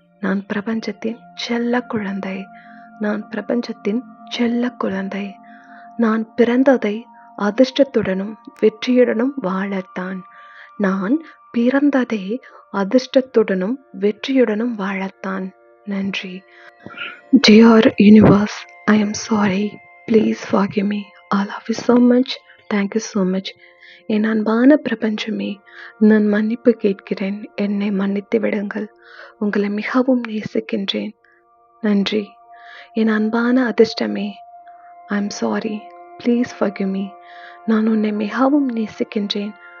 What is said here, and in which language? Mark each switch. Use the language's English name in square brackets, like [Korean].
[Tamil] நான் பிரபஞ்சத்தின் செல்ல குழந்தை. நான் பிரபஞ்சத்தின் செல்ல குழந்தை. நான் பிறந்ததை அதிர்ஷ்டத்துடனும் வெற்றியுடனும் வாழத்தான். நான் பிறந்ததே அதிர்ஷ்டத்துடனும் வெற்றியுடனும் வாழத்தான். நன்றி. [English] Dear universe, I am sorry. Please forgive me. I love you so much. Thank you so much. [Tamil] என் அன்பான பிரபஞ்சமே, நான் மன்னிப்பு கேட்கிறேன். என்னை மன்னித்து விடுங்கள். உங்களை மிகவும் நேசிக்கின்றேன். நன்றி. என் அன்பான அதிர்ஷ்டமே, [English] I am sorry. Please forgive me. [Tamil] நான் உன்னை மிகவும் நேசிக்கின்றேன்.